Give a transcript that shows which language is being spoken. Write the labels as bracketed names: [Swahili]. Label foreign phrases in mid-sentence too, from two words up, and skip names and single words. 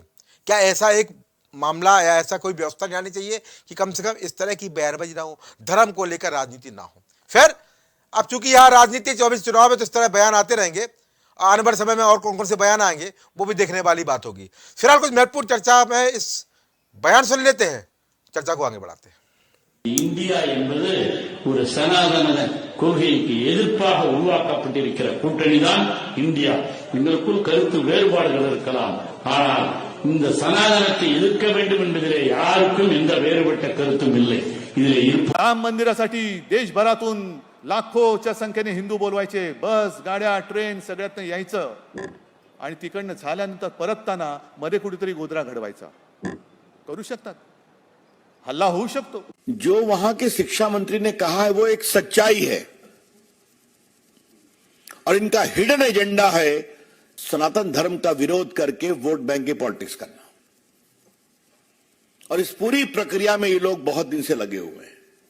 [Hindi] क्या ऐसा एक मामला या ऐसा कोई व्यवस्था जानी चाहिए कि कम से कम इस तरह की बयानबाजी ना हो, धर्म को लेकर राजनीति ना हो? फिर अब चूंकि यहां राजनीति 24 चुनाव में तो इस तरह बयान आते रहेंगे, आने वाले समय में और कौन कौन से बयान आएंगे वो भी देखने वाली बात होगी। फिलहाल कुछ महत्वपूर्ण चर्चा में इस बयान सुन लेते हैं, चर्चा को आगे बढ़ाते हैं। [Tamil] இந்தியா என்பது ஒரு சனாதன கொள்கைக்கு எதிர்ப்பாக உருவாக்கப்பட்டிருக்கிற கூட்டணிதான் இந்தியா. எங்களுக்குள் கருத்து வேறுபாடுகள் இருக்கலாம், ஆனால் இந்த சனாதனத்தை எதிர்க்க வேண்டும் என்பதிலே யாருக்கும் எந்த வேறுபட்ட கருத்தும் இல்லை. இதிலே [Marathi] राम मंदिरासाठी देशभरातून लाखोच्या संख्येने हिंदू बोलवायचे, बस गाड्या ट्रेन सगळ्यातनं यायचं आणि तिकडनं झाल्यानंतर परतताना मध्ये कुठेतरी गोधरा घडवायचा. करू शकतात, हल्ला होऊ शकतो. [Hindi] जो वहां के शिक्षा मंत्री ने कहा है वो एक सच्चाई है और इनका [English] hidden agenda [Hindi] है सनातन धर्म का विरोध करके [English] vote bank [Hindi] की पॉलिटिक्स करना. और इस पूरी प्रक्रिया में ये लोग बहुत दिन से लगे हुए हैं.